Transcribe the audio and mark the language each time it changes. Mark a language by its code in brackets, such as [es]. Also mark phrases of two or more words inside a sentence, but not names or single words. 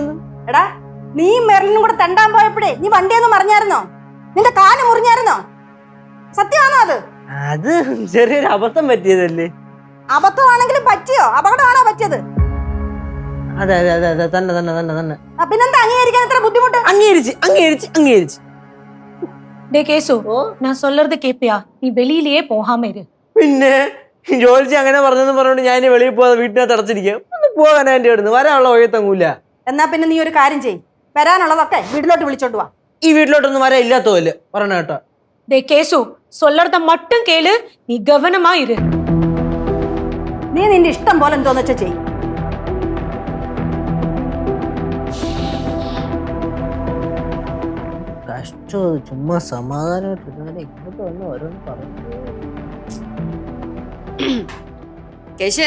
[ml] എടാ, നീ മെറിനും കൂടെ തെണ്ടാൻ പോയപ്പോഴേ നീ വണ്ടിയൊന്നും മറിഞ്ഞായിരുന്നോ? നിന്റെ കാല് മുറിഞ്ഞായിരുന്നോ? സത്യമാണോ അത്? അത് ചെറിയൊരു അബദ്ധം പറ്റിയതല്ലേ. അബദ്ധമാണെങ്കിലും പറ്റിയോ? അപകടമാണോ പറ്റിയത്? അതെ അതെ അതെ അതെ തന്നെ തന്നെ തന്നെ തന്നെ. പിന്നെന്താ അംഗീകരിക്കാൻ ഇത്ര ബുദ്ധിമുട്ട്? അംഗീകരിച്ച് അംഗീകരിച്ച് അംഗീകരിച്ച്. [ta] டே கேசு, நான் சொல்றது கேப்பியா? நீ வெளியிலேயே போகாம இரு. [ml] പിന്നെ ജോലിച്ച് അങ്ങനെ പറഞ്ഞെന്ന് പറഞ്ഞോണ്ട് ഞാൻ വെളിയിൽ പോകാതെ വീട്ടിനകത്ത് അടച്ചിരിക്കാം. ഒന്ന് പോകാൻ എന്റെ അടുത്ത് വരാനുള്ള ഒഴുത്തങ്ങൂല. എന്നാ പിന്നെ നീ ഒരു കാര്യം ചെയ്യ്. വരാനുള്ളതൊക്കെ വീട്ടിലോട്ട് വിളിച്ചോണ്ട് വാ. ഈ വീട്ടിലോട്ടൊന്നും വരാൻ ഇല്ലാത്തതല്ലേ പറഞ്ഞ കേട്ടോ. [ta] டே கேசு, சொல்றத மட்டும் கேளு. நீ கவனமா இரு. [ml] നീ നിന്റെ ഇഷ്ടം പോലെ എന്തോന്ന് വെച്ചാ ചെയ്യ്. കഷ്ടം. ചുമ്മാ സമാധാനമായിട്ട് ഇങ്ങോട്ട് വന്ന് ഓരോന്ന് പറഞ്ഞു കേശേ,